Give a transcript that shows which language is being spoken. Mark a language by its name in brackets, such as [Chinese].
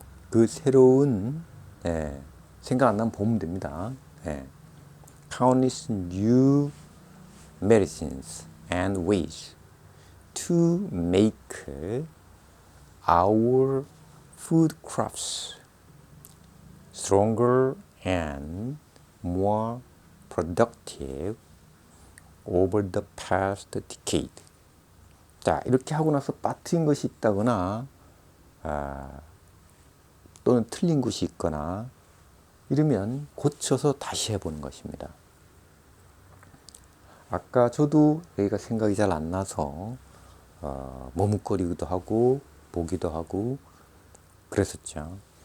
[Korean] 그 새로운 생각 안 나면 보면 됩니다. [English] Countless new medicines and ways to make our food crops stronger and more productive over the past decade. [Korean] 자, 이렇게 하고 나서 빠뜨린 것이 있다거나 또는 틀린 것이 있거나 이러면 고쳐서 다시 해보는 것입니다. 아까 저도 여기가 생각이 잘 안 나서 머뭇거리기도 하고 보기도 하고 그랬었죠.